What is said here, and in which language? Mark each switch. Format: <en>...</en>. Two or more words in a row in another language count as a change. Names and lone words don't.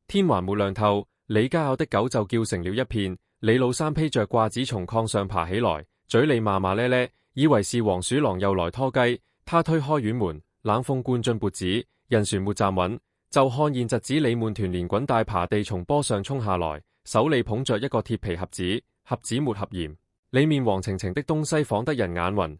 <zh>天還沒亮透，李家坳的狗就叫成了一片。李老三披着褂子從炕上爬起來，嘴裏罵罵咧咧，以為是黃鼠狼又來拖雞。他推開院門，冷風灌進脖子，人船沒站穩，就看見侄子李滿團連滾帶爬地從坡上衝下來，手裏捧着一個鐵皮盒子，盒子沒合嚴，裏面黃澄澄的東西晃得人眼暈。</zh>